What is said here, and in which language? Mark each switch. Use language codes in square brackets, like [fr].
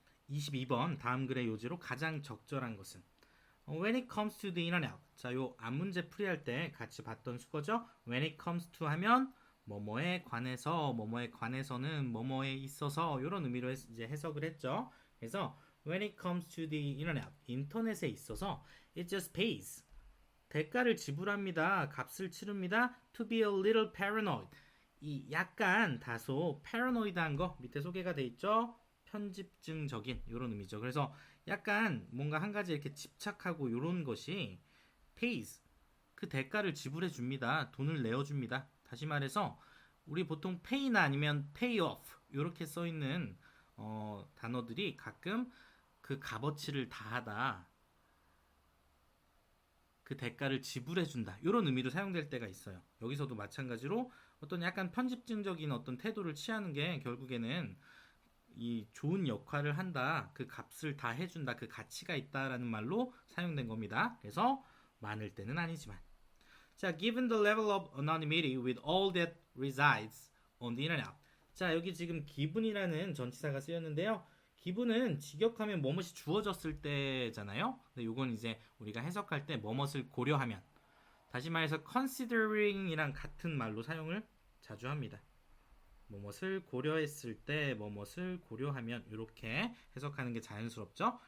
[ko] 22번 다음 글의 요지로 가장 적절한 것은 [en] When it comes to the internet. [ko] 자, 요 앞문제 풀이할 때 같이 봤던 수거죠. When it comes to 하면 뭐뭐에 관해서, 뭐뭐에 관해서는 뭐뭐에 있어서 이런 의미로 이제 해석을 했죠. 그래서 [en] when it comes to the internet, [ko] 인터넷에 있어서 [en] it just pays. [ko] 대가를 지불합니다. 값을 치릅니다. [en] To be a little paranoid. [ko] 이 약간 다소 paranoid한 거 밑에 소개가 돼 있죠. 편집증적인 이런 의미죠. 그래서 약간 뭔가 한 가지 이렇게 집착하고 이런 것이 pays 그 대가를 지불해 줍니다. 돈을 내어 줍니다. 다시 말해서 우리 보통 pay나 아니면 pay off 이렇게 써 있는 단어들이 가끔 그 값어치를 다하다. 그 대가를 지불해 준다. 이런 의미로 사용될 때가 있어요. 여기서도 마찬가지로 어떤 약간 편집증적인 어떤 태도를 취하는 게 결국에는 이 좋은 역할을 한다. 그 값을 다 해준다. 그 가치가 있다라는 말로 사용된 겁니다. 그래서 많을 때는 아니지만. 자, [en] given the level of anonymity with all that resides on the internet. [ko] 자, 여기 지금 기분이라는 전치사가 쓰였는데요. 기분은 직역하면 뭐뭇이 주어졌을 때잖아요. 근데 요건 이제 우리가 해석할 때 뭐뭇을 고려하면. 다시 말해서 considering이랑 같은 말로 사용을 자주 합니다. 뭐뭇을 고려했을 때, 뭐뭇을 고려하면 이렇게 해석하는 게 자연스럽죠.